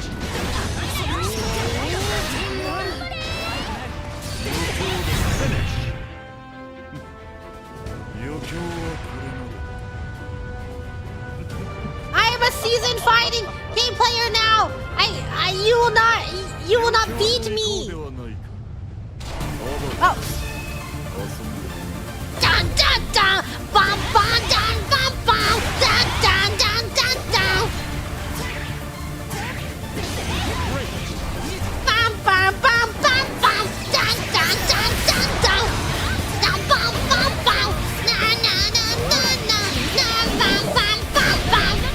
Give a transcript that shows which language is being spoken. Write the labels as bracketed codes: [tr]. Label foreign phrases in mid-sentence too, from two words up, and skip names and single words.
[en] I am a seasoned fighting game player now! You will not beat me! Oh. Dun dun dun! Bum bum dun bum bum! Dun dun dun dun dun! Bum bum bum bum bum! Dun dun dun dun dun! Dun bum bum bum! Na na na na na! Na bum bum bum bum!